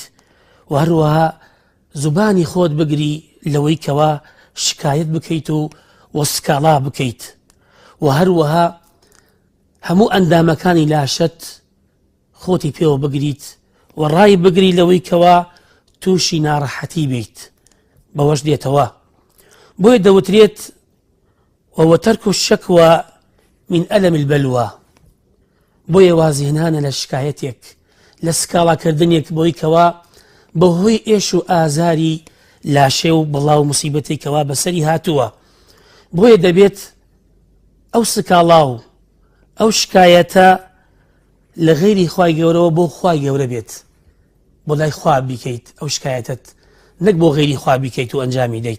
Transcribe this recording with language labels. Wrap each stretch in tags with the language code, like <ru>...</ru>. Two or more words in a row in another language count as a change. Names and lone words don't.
<ckb>و هەروەها زوبانی خۆت بگری لەوەی کەوا شکایەت بکەیت و وەسکاڵا بکەیت. و هەروەها هەموو ئەندامەکانی لاشت خۆتی پێوە بگریت و ڕای بگری لەوەی کەوا تووشی ناڕەحەتی بیت. بەوەش دێتەوە. بۆیە دەوترێت</ckb> <ar>وترك الشكوى من ألم البلوى.</ar> <ckb>بۆیە وازهێنانە لە شکایەتێک، لە سکاڵاکردنێک بۆی کەوا بەهۆی ئێش و ئازاری لاشێ و بڵاو موسیبەتی کەوا بەسەری هاتووە. بۆیە دەبێت ئەو سکاڵا و ئەو شکایەتە لە غەیری خوای گەورەوە بۆ خوای گەورە بێت، بۆ لای خوا بیکەیت ئەو شکایەتت، نەک بۆ غەیری خوا بیکەیت و ئەنجامی دەیت.</ckb>